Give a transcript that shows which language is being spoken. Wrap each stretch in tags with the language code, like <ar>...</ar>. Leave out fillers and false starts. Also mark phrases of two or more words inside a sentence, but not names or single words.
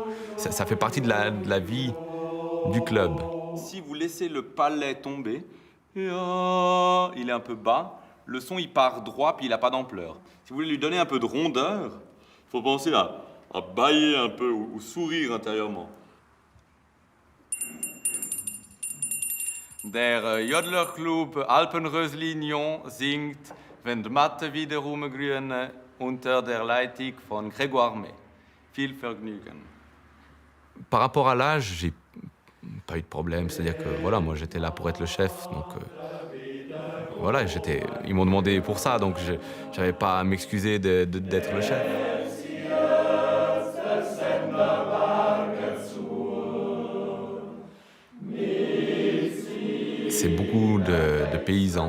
<fr>Ça fait partie de la vie du club. Si vous laissez le palais tomber, il est un peu bas, le son il part droit puis il n'a pas d'ampleur. Si vous voulez lui donner un peu de rondeur, il faut penser à bâiller un peu ou sourire intérieurement.</fr> <de>Der Jodlerclub Alpenröslinien singt Wenn die Matte wiederum grüne unter der Leitung von Grégoire May. Viel Vergnügen.</de> <fr>Par rapport à l'âge, j'ai pas eu de problème. C'est-à-dire que voilà, moi j'étais là pour être le chef, donc voilà, ils m'ont demandé pour ça, donc j'avais pas à m'excuser d'être le chef. C'est beaucoup de paysans.</fr>